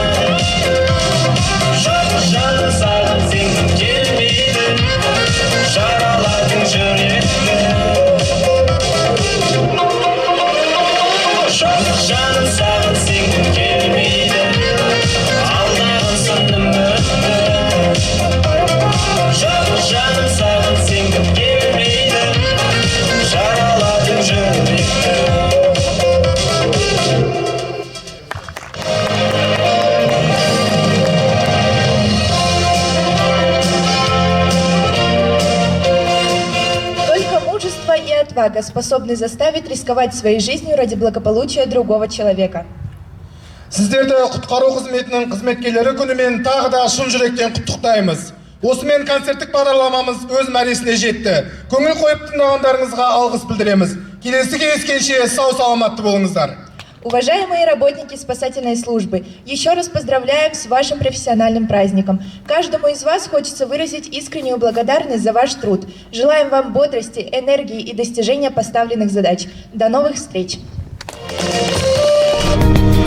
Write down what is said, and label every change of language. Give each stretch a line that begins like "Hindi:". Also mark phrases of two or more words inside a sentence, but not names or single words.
Kazakh: жаным саған теңдік келмейді жараладың жүректі жаным саған теңдік келмейді алдаған соң үмітті жаным саған теңдік келмейді жараладың жүректі
Russian: Только мужество и отвага способны заставить рисковать своей жизнью ради благополучия другого человека.
Kazakh: Сіздерді құтқару қызметінің қызметкерлері күнімен тағы да шын жүректен құттықтаймыз. Осымен концерттік бағдарламамыз өз мәресіне жетті. Көңіл қойып тыңдағандарыңызға алғыс білдіреміз. Келесі кездескенше сау саламатты болыңыздар.
Russian: Уважаемые работники спасательной службы, еще раз поздравляем с вашим профессиональным праздником. Каждому из вас хочется выразить искреннюю благодарность за ваш труд. Желаем вам бодрости, энергии и достижения поставленных задач. До новых встреч!